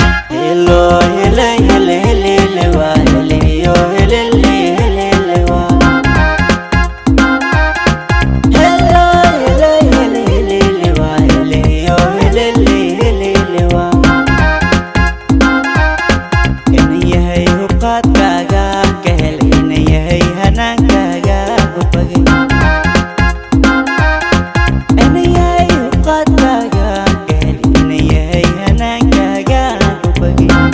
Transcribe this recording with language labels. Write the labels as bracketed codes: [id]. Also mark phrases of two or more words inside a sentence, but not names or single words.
[en] Hello, hele, hele, hele, hele, wa, hele, yo, hele, hele, hele, hele, wa. Hello, hele, hele, hele, hele, wa, hele, yo, hele, hele, hele, hele, wa. [so] Ina yahay hubqaadkaaga ka hel, ina yahay hanaankaaga u bagay. Inayay qaadkaaga ka heli, inayay hanaankaaga ku bagi.